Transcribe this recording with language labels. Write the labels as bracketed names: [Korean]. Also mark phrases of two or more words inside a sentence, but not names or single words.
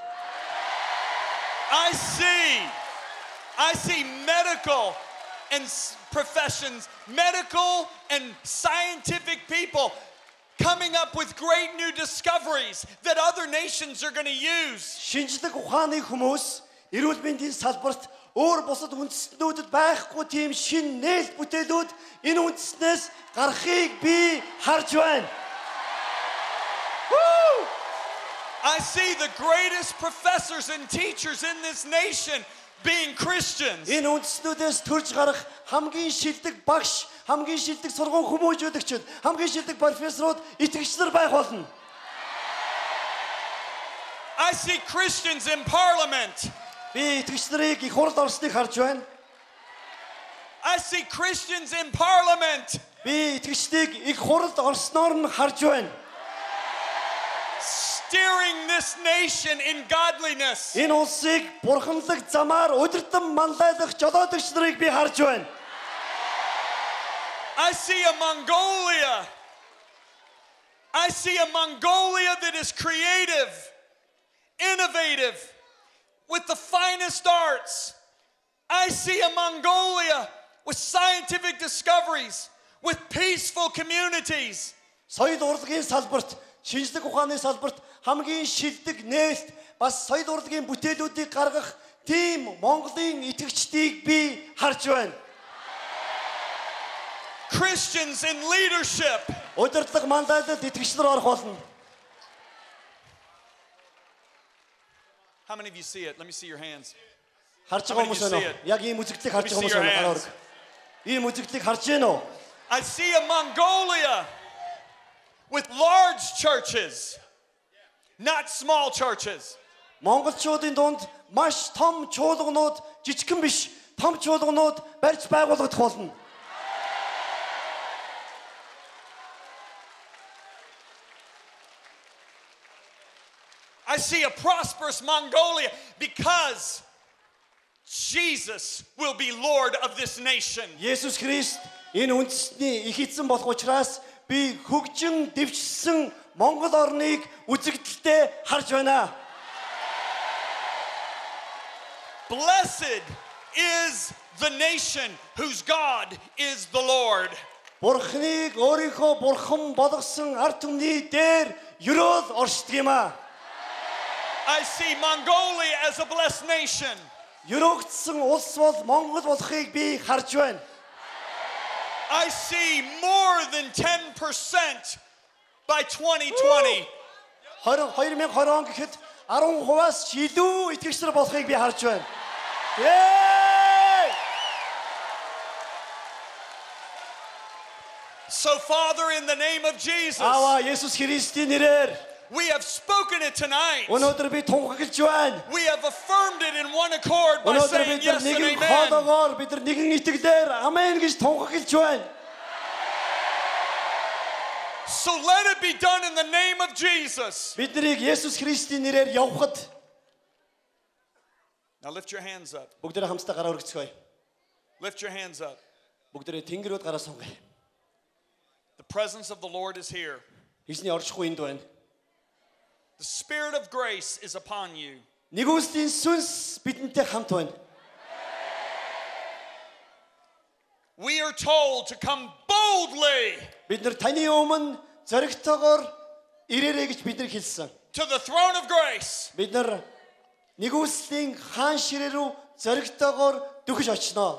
[English] I see medical and professions, medical and scientific people coming up with great new discoveries that other nations are going to use. [Mongolian] Шинжлэх ухааны хүмүүс эрүүл мэндийн салбарт өөр бусад үндэстнүүдэд байхгүй тийм шин нээлт бүтээлүүд энэ үндэснээс гарахыг би харж байна. [English] I see the greatest professors and teachers in this nation being Christians. [Mongolian] Энэ үндэстнүүдээс төрж гарах хамгийн шилдэг багш, хамгийн шилдэг сургууль хүмүүжүүлэгчид, хамгийн шилдэг профессорууд итгэгч нар байх болно. [English] I see Christians in parliament. [Mongolian] Би итгэгч нарыг их хурд орсныг харж байна. [English] I see Christians in parliament [Mongolian] Би итгэгчдийг их хурд орсноор нь харж байна. [English] steering this nation in godliness. [Mongolian] Энэ улсыг бурханлаг замаар удирдан манлайлах жолоодогч нарыг би харж байна. [English] I see a Mongolia. I see a Mongolia that is creative, innovative, with the finest arts. I see a Mongolia with scientific discoveries, with peaceful communities. [Mongolian] Соёл урлагийн салбарт, шинжлэх ухааны салбарт хамгийн шилдэг нээлт бас соёл урлагийн бүтээлүүдийг гаргах тийм Монголын итгэгчдийг би харж байна. [English] Christians in leadership. [Mongolian] Удирдлага манлайлалд итгэгчнэр орох болно. [English] How many of you see it? Let me see your hands. [Mongolian] Харж байгаа хүмүүс байна уу? Яг ийм үзэгдлийг харж байгаа хүмүүс байна гараар. Ийм үзэгдлийг харж байна уу? [English] I see a Mongolia with large churches, not small churches. [Mongolian] Монголчуудын дунд маш том чуулганууд, жижигхэн биш, том чуулганууд барьж байгуулагдах болно. [English] I see a prosperous Mongolia because Jesus will be Lord of this nation. [Mongolian] Есүс Христ энэ үндэстний их эзэн болох учраас би хөгжин дэвшсэн Монгол орныг үзэгдэлтэй харж байна. [English] Blessed is the nation whose God is the Lord. [Mongolian] Бурхныг өөрийнхөө бурхан болгосон ард түмний дээр юрөөл оршдог юм аа. [English] I see Mongolia as a blessed nation. [Mongolian] Юрөөгдсөн улс бол Монгол болохыг би харж байна. [English] I see more than 10% by 2020. [Mongolian] 2020 он гэхэд 10%-аас илүү итгэгчнэр болохыг би харж байна. [English] So Father, in the name of Jesus, [Mongolian] Аваа Есүс Христийн нэрээр [English] we have spoken it tonight. [Mongolian] өнөөдөр би тунхаглаж байна. [English] We have affirmed it in one accord by [Mongolian] Өнөөдөр [English] saying [Mongolian] бид нар [English] yes and [Mongolian] нэгэн [English] amen. [Mongolian] хоолоогоор бид нар нэгэн итгэлээр амен гэж тунхаглаж байна. [English] So let it be done in the name of Jesus. [Mongolian] Бид нарыг Есүс Христийн нэрээр явахад [English] Now lift your hands up. [Mongolian] бүгдээ хамтдаа гараа өргөцгөөе. [English] Lift your hands up. [Mongolian] Бүгдээ тэнгэрүүд гараа сунгая. [English] The presence of the Lord is here. [Mongolian] Эзний оршихуй энд байна. [English] The Spirit of grace is upon you. [Mongolian] Нэгүслийн сүнс бидэнтэй хамт байна. [English] We are told to come boldly [Mongolian] Бид нар таны өмнө зоригтойгоор ирээрэй гэж бид нар хэлсэн. [English] to the throne of grace. [Mongolian] Бид нар нэгүслийн хаан ширээ рүү зоригтойгоор дөхөж очно.